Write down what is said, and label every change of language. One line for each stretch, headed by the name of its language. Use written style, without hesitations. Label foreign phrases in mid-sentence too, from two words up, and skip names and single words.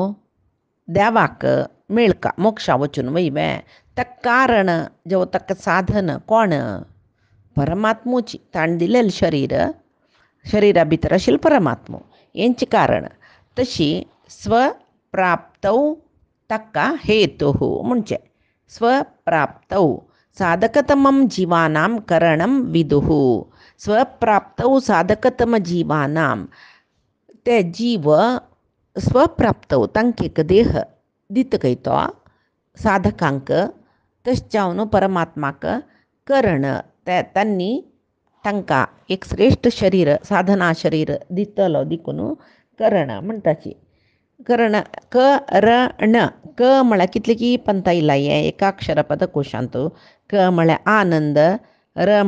Konkani: देवाक मेळका मोक्षा वचून वयवे ताका कारण जेव ताका साधन कोण परमात्मोची ताण दिलेलें शरिरा भितर आशिल्लो परमात्मो हेंचें कारण तशी स्वप्राप्तौ ताका हेतु म्हणचे
Sanskrit: स्वप्राप्तौ साधकतमं जीवानां करणं विदुः स्वप्राप्तौ साधकतमजीवानां
Konkani: ते जीव स्वप्राप्तौ तांक एक देह दित कैतो साधकांक तश्चावनो परमात्माक करण त्यांनी तांकां एक श्रेष्ठ शरीर साधना शरीर दितलो दिकून करण म्हणटाची करण करण क म्हळ्यार कितले की पंता इल्ला हें एकाक्षर पदकोशांत क म्हळ्यार आनंद र